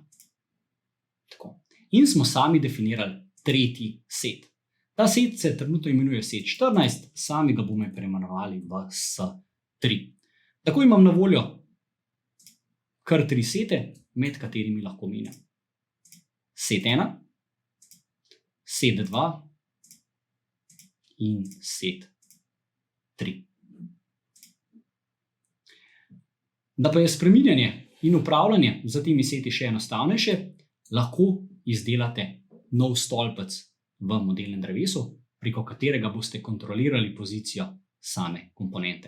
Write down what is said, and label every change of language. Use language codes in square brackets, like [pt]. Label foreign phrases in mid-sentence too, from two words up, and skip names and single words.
[sl] Tako. In smo sami definirali tretji set. Ta set se trenutno imenuje set 14, sami ga bomo preimenovali v S3. Tako imam na voljo kar 3 sete, med katerimi lahko menjam. Set 1, set 2 in set 3. Da pa je spreminjanje in upravljanje za temi seti še enostavnejše, lahko izdelate nov stolpec v modelnem drevesu, preko katerega boste kontrolirali pozicijo same komponente.